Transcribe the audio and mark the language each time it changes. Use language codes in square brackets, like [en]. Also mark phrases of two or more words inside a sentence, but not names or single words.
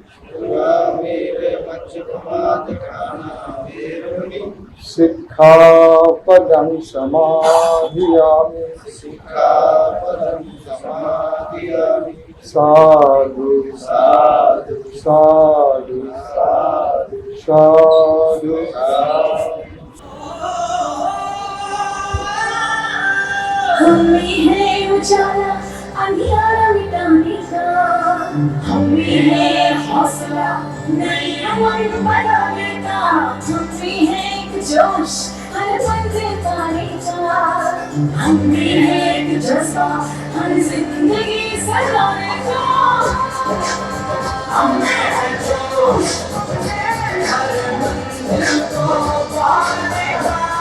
[pi] पुरामेरमज्जपमादठाना सिक्खापदं समाधियामि। सिक्खापदं समादियामि। साधु साधु साधु साधु साधु। [hi] हमें है उजाला अंधियारा मिटाने का, हमें है हौसला नई उमंग बनाने का, हमें है एक जोश हर मंजिल पाने का, हमें है एक जज्बा हर जिंदगी सजाने का, हमें है जोश हर मंजिल को पाने का।